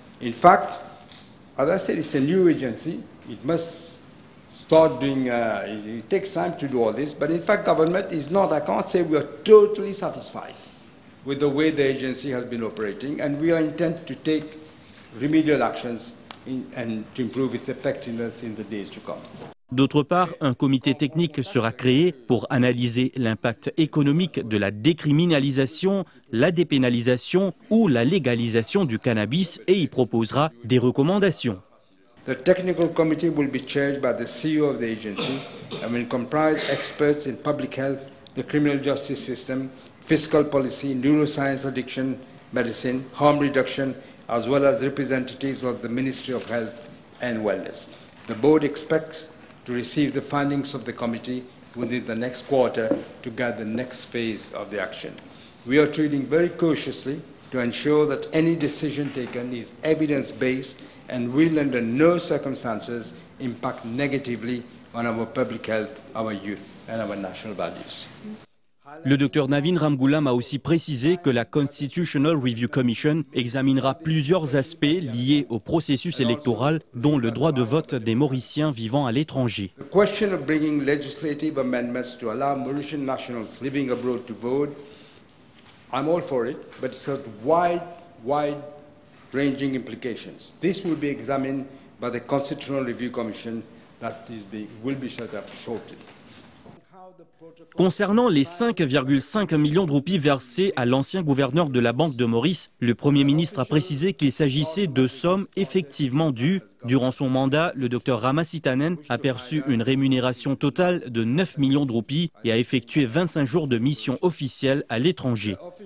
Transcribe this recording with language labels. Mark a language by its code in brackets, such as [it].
[en] In fact, as I said, it's a new agency. It must start doing, it takes time to do all this, but in fact government is not, I can't say we are totally satisfied with the way the agency has been operating, and we are intent to take remedial actions and to improve its effectiveness in the days to come. [fr] D'autre part, un comité technique sera créé pour analyser l'impact économique de la décriminalisation, la dépénalisation ou la légalisation du cannabis et y proposera des recommandations. [en] The technical committee will be chaired by the CEO of the agency and will comprise experts in public health, the criminal justice system, fiscal policy, neuroscience, addiction, medicine, harm reduction, as well as representatives of the Ministry of Health and Wellness. The board expects to receive the findings of the committee within the next quarter to guide the next phase of the action. We are treating very cautiously to ensure that any decision taken is evidence-based and will under no circumstances impact negatively on our public health, our youth and our national values. [fr] Le Dr Navin Ramgoolam a aussi précisé que la Constitutional Review Commission examinera plusieurs aspects liés au processus électoral, dont le droit de vote des Mauriciens vivant à l'étranger. [en] The question of bringing legislative amendments to allow Mauritian nationals living abroad to vote, I'm all for it, but it's a wide-ranging implications. This will be examined by the Constitutional Review Commission that will be set up shortly. [fr] Concernant les 5,5 millions de roupies versées à l'ancien gouverneur de la Banque de Maurice, le Premier ministre a précisé qu'il s'agissait de sommes effectivement dues. Durant son mandat, le Dr Ramasitanen a perçu une rémunération totale de 9 millions de roupies et a effectué 25 jours de mission officielle à l'étranger.